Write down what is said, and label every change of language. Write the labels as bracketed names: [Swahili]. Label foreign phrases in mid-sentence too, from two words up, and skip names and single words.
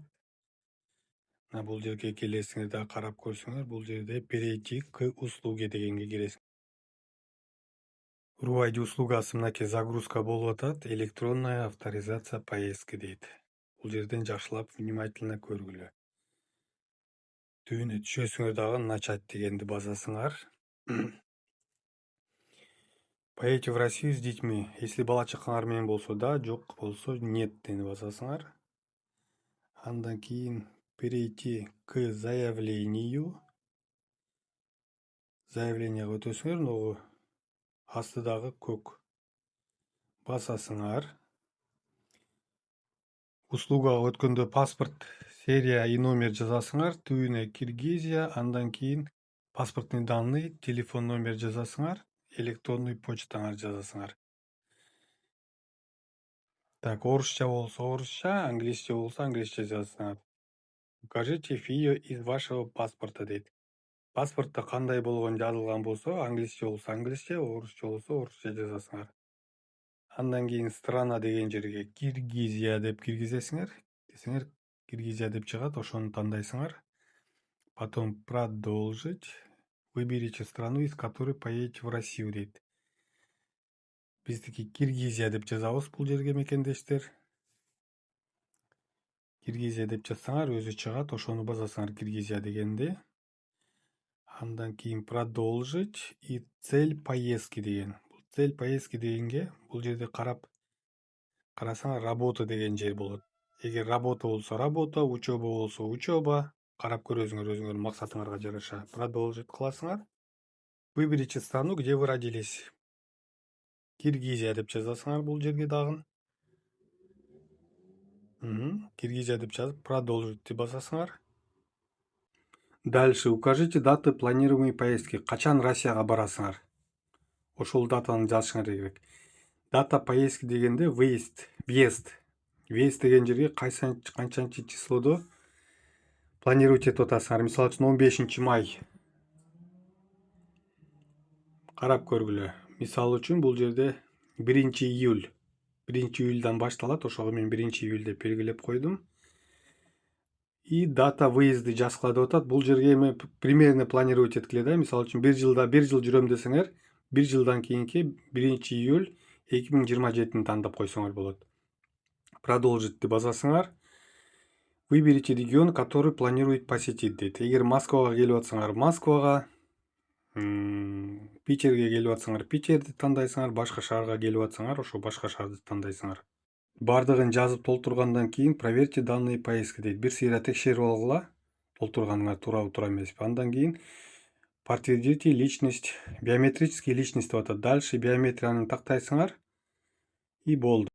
[Kyrgyz] Бул жерге келесиңер да карап көрсөңөр, бул жерде [Russian] перейти к услуге [Kyrgyz] дегенге киресиңер. RUAID услугасы мынакей загрузка болуп атат. [Russian] Электронная авторизация поездки [Kyrgyz] дейт. Бул жерден жакшылап внимательно көргүлө. Түбүнө түшөсүңөр дагы начать дегенди басасыңар. [Russian] Поедете в Россию с детьми. [Kyrgyz] Если бала чакаңар менен болсо да, жок болсо нет дени басасыңар. Андан кийин [Russian] перейти к заявлению. [Kyrgyz] Заявлениеге өтөсүңөр, ногу астыдагы көк басасыңар. Услугага өткөндө паспорт, [Russian] серия и номер [Kyrgyz] жазасыңар. Түбүнө Киргизия, андан кийин [Russian] паспортный данные, [Kyrgyz] телефон номер жазасыңар, электронный почтаңар жазасыңар. Так, орусча болсо орусча, англисче болсо англисче жазасыңар. [Russian] Укажите фио из вашего паспорта дейт. [Kyrgyz] Паспортто кандай болгон жазылган болсо, англисче болсо англисче, орусча болсо орусча жазасыңар. Андан кийин страна деген жерге Киргизия деп киргизесиңер. Десеңер Киргизия деп чыгат, ошону тандайсыңар. [Russian] Потом продолжить. Выберите страну, из которой поедете в Россию дейт. [Kyrgyz] Биздики Киргизия деп жазабыз бул жерге мекендештер. Киргизия деп жазсаңар өзү чыгат, ошону басасыңар Киргизия дегенди. Андан кийин [Russian] продолжить и цель поездки деген. Цель поездки [Kyrgyz] дегенге бул жерде карасаңар работа деген жер болот. Эгер работа болсо работа, учеба болсо учеба, карап көрөсүңөр өзүңөрдүн максатыңарга жараша. Продолжить кыласыңар. [Russian] Выберите страну, где вы родились. [Kyrgyz] Киргизия деп жазасыңар бул жерге дагы. Киргизия деп жазып, продолжить деп басасыңар. [Russian] Дальше укажите даты планируемой поездки. [Kyrgyz] Качан Россияга барасыңар? Ошол датаны жазышыңар керек. [Russian] Дата поездки [Kyrgyz] дегенде въезд. Въезд деген жерге канчанчы числодо планируете этип атасыңар. Мисалы үчүн 15 май. Карап көргүлө. Мисалы үчүн бул жерде 1 июль. 1 июльдан башталат, ошого мен 1 июль деп белгилеп койдум. [Russian] И дата выезды [Kyrgyz] жазгыла деп атат. Бул жерге эми примерно планировать эткиле да. Мисалы үчүн 1 жыл жүрөм десеңер, 1 жылдан кийинки 1 июль 2027-ни тандап койсоңор болот. Продолжить деп басасыңар. [Russian] Выберите регион, который планирует посетить дейт. [Kyrgyz] Эгер Москвага келип атсаңар, Москвага, Питерге келип атсаңар, Питерди тандайсыңар, башка шаарга келип атсаңар, ошо башка шаарды тандайсыңар. Бардыгын жазып толтургандан кийин [Russian] проверьте данные поездки [Kyrgyz] дейт. Бир сыйра текшерип алгыла, толтурганыңар туурабы туура эмеспи. Андан кийин [Russian] подтвердите личность, биометрический личность [Kyrgyz] деп атат. Дальше биометрияны тактайсыңар и болду.